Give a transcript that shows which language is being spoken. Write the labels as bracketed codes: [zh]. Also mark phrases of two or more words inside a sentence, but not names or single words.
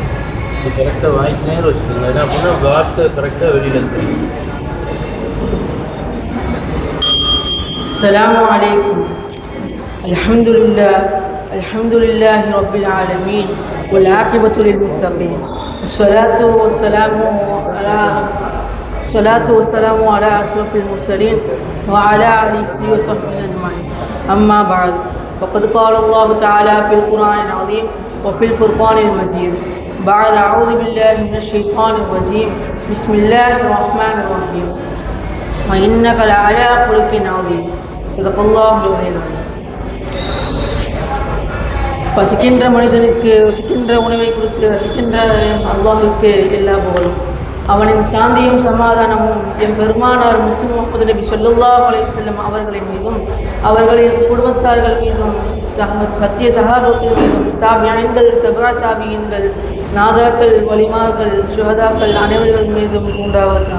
[ta] கரெக்டாக வாய்க்கு நேரம் வச்சுக்கோங்க. என்ன பண்ணால் வார்த்தை கரெக்டாக வெளியில் இருக்கு. [ar] السلام عليكم. الحمد لله رب العالمين والعاقبة للمتقين. الصلاة والسلام على أشرف المرسلين وعلى آله وصحبه أجمعين. أما بعد فقد قال الله تعالى في القرآن العظيم وفي الفرقان المجيد بعد أعوذ بالله من الشيطان الرجيم بسم الله الرحمن الرحيم وإنك لعلى خلق عظيم صدق الله العظيم. [ta] பசிக்கின்ற மனிதனுக்கு ருசிக்கின்ற உணவை கொடுத்து ரசிக்கின்ற அல்லாஹ்வுக்கு எல்லா புகழும். அவனின் சாந்தியும் சமாதானமும் என் பெருமானார் முஹம்மது நபி [ar] صلى الله عليه وسلم [ta] அவர்களின் மீதும் அவர்களின் குடும்பத்தார்கள் மீதும் சத்திய சஹாபாக்கள் மீதும் தாபியீன்கள் தபா தாபியீன்கள் நாதாக்கள் வலிமாக்கள் சுஹதாக்கள் அனைவர்கள் மீதும் உண்டாவதாக.